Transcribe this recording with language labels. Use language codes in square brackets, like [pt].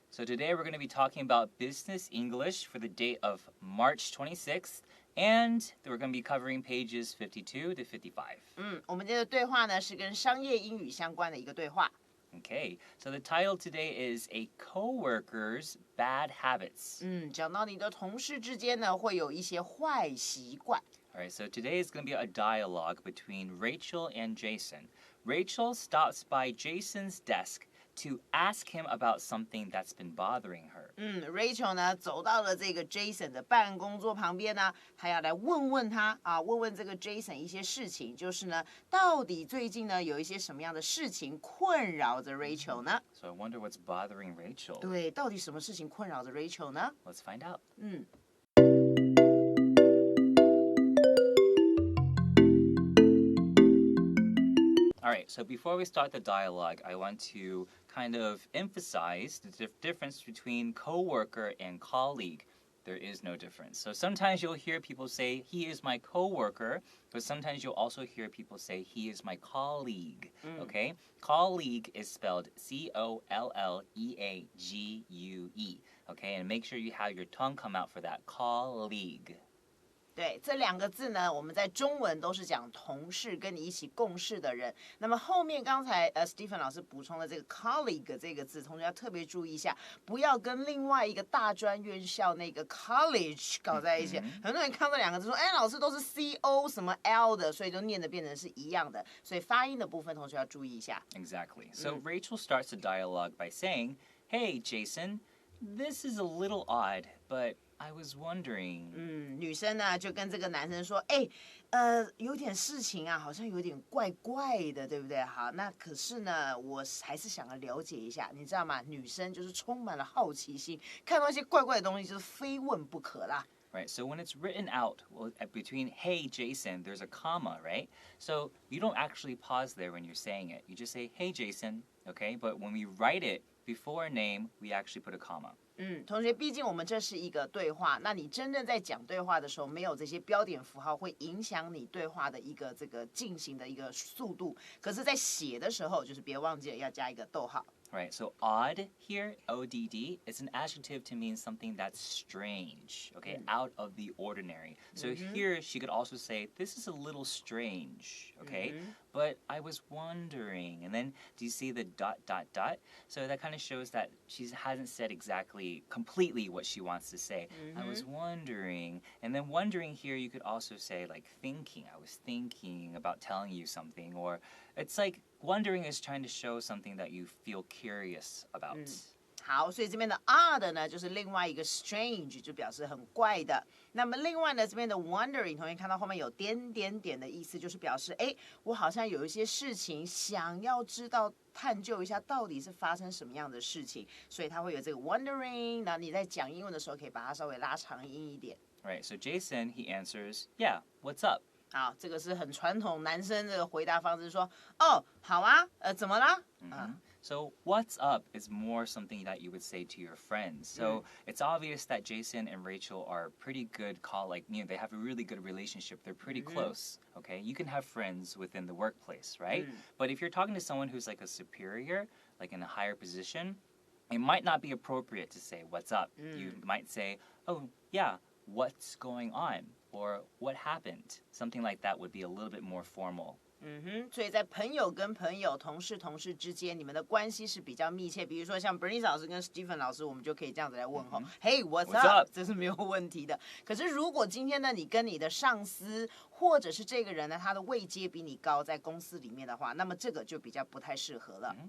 [en] So today we're going to be talking about business English for the date of March 26th, and we're going to be covering pages 52 to 55. [zh] 我们今天的对话呢是跟商业英语相关的一个对话。 [en] Okay, so the title today is A Coworker's Bad Habits. [zh] 讲到你的同事之间呢会有一些坏习惯。 [en] All right, so today is going to be a dialogue between Rachel and Jason. Rachel stops by Jason's desk to ask him about something that's been bothering her. [zh] Rachel 呢走到了这个 Jason 的办公桌旁边呢，他要来问问他问问这个 Jason 一些事情，就是呢，到底最近呢有一些什么样的事情困扰着 Rachel 呢？ [en] So I wonder what's bothering Rachel. [zh] 对，到底什么事情困扰着 Rachel 呢？ [en] Let's find out. All right, so before we start the dialogue, I want to kind of emphasize the difference between coworker and colleague. There is no difference. So sometimes you'll hear people say, he is my coworker, but sometimes you'll also hear people say, he is my colleague, okay? Colleague is spelled C-O-L-L-E-A-G-U-E, okay? And make sure you have your tongue come out for that, colleague. [zh] 对，这两个字呢，我们在中文都是讲同事，跟你一起共事的人。那么后面刚才Stephen 老师补充的这个 colleague 这个字，同学要特别注意一下，不要跟另外一个大专院校那个 college 搞在一起。很多人看到两个字说，哎，老师都是 C-O 什么 L 的，所以就念的变成是一样的。所以发音的部分，同学要注意一下。 [en] Exactly. So Rachel starts the dialogue by saying, Hey, Jason, this is a little odd, but I was wondering. [zh] 女生呢就跟这个男生说，有点事情啊，好像有点怪怪的，对不对？好，那可是呢，我还是想要了解一下，你知道吗？女生就是充满了好奇心，看到一些怪怪的东西就是非问不可啦。 [en] Right, so when it's written out between Hey Jason, there's a comma, right? So you don't actually pause there when you're saying it. You just say Hey Jason, okay? But when we write it before a name, we actually put a comma. [zh] 同学，毕竟我们这是一个对话，那你真正在讲对话的时候，没有这些标点符号，会影响你对话的一个这个进行的一个速度。可是，在写的时候，就是别忘记了要加一个逗号。 [en] Right, so odd here, O-D-D, is an adjective to mean something that's strange, okay, out of the ordinary. So here she could also say, this is a little strange, okay, but I was wondering. And then do you see the ... So that kind of shows that she hasn't said exactly, completely what she wants to say. I was wondering. And then wondering here, you could also say like thinking. I was thinking about telling you something, or it's like wondering is trying to show something that you feel curious about. [zh] 好，所以这边的 odd 呢，就是另外一个 strange， 就表示很怪的。那么另外呢，这边的 wondering， 同学看到后面有点点点的意思，就是表示，我好像有一些事情想要知道、探究一下，到底是发生什么样的事情，所以它会有这个 wondering。那你在讲英文的时候，可以把它稍微拉长音一点。 [en] Right, so Jason, he answers, yeah, what's up? [zh] 好，这个是很传统男生的回答方式，说，哦，好啊，怎么啦 [en] ？So what's up is more something that you would say to your friends. So it's obvious that Jason and Rachel are pretty good they have a really good relationship. They're pretty close, okay? You can have friends within the workplace, right? But if you're talking to someone who's like a superior, like in a higher position, it might not be appropriate to say what's up. You might say, oh, yeah, what's going on? Or what happened? Something like that would be a little bit more formal. [zh] 所以在朋友跟朋友、同事之间，你们的关系是比较密切。比如说像 Bernice 老师跟 Stephen 老师，我们就可以这样子来问候， [en] Hey, what's up？ [zh] 这是没有问题的。可是如果今天呢，你跟你的上司或者是这个人呢，他的位阶比你高，在公司里面的话，那么这个就比较不太适合了。